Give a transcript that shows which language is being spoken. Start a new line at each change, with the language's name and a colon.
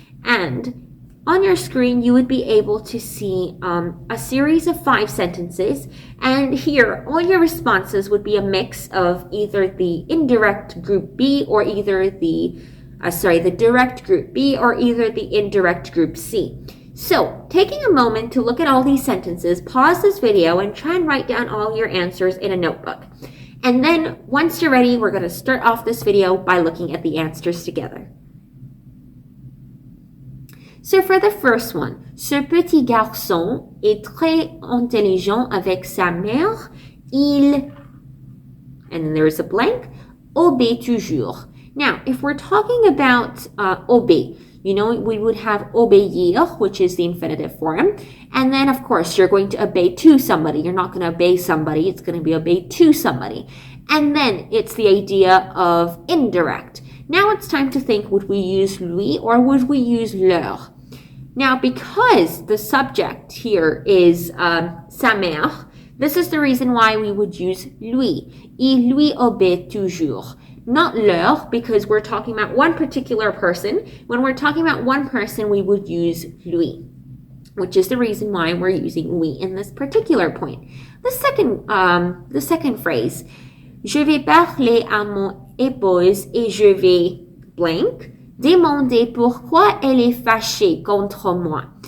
English: And on your screen, you would be able to see a series of 5 sentences, and here, all your responses would be a mix of either the indirect group B or either the direct group B or either the indirect group C. So, taking a moment to look at all these sentences, pause this video and try and write down all your answers in a notebook. And then, once you're ready, we're going to start off this video by looking at the answers together. So for the first one,
French: ce petit garçon est très intelligent avec sa mère.
English: Il, and then there is a blank,
French: obéit toujours.
English: Now, if we're talking about obéit, you know, we would have obéir, which is the infinitive form. And then, of course, you're going to obey to somebody. You're not going to obey somebody. It's going to be obey to somebody. And then it's the idea of indirect. Now it's time to think, would we use lui or would we use leur? Now, because the subject here is sa mère, this is the reason why we would use lui.
French: Il lui obéit toujours.
English: Not leur, because we're talking about one particular person. When we're talking about one person, we would use lui, which is the reason why we're using oui in this particular point. The second phrase,
French: je vais parler à mon épouse et je vais blank demander pourquoi elle est fâchée contre moi.